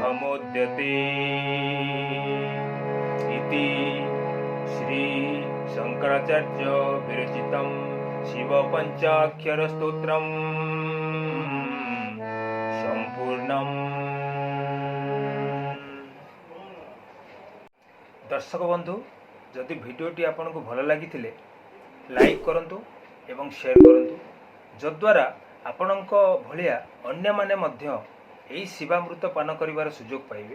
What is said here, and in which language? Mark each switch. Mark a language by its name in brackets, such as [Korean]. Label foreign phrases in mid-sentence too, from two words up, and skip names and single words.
[Sanskrit] सहमुद्यते इति श्री शंकर शंकराचार्य विरचितं शिव पंचाक्षर स्तोत्रम संपूर्णम। [Odia] ଦର୍ଶକ ବନ୍ଧୁ, ଜଦି ଭିଡିଓଟି ଆପନ କୋ ଭଲ ଲଗୀ ଲାଇକ କରନ୍ତୁ ଏବଂ ଶେୟର କରନ୍ତୁ, ଜଦ୍ୱାରା ଆପଣକ ଭଲିଆ ଅନ୍ୟ ମାନେ ମଧ୍ୟ ଏହୀ ଶିବାମୃତ ପାନ କରିୱାର ସୁଜୋଗ ପାଇବେ।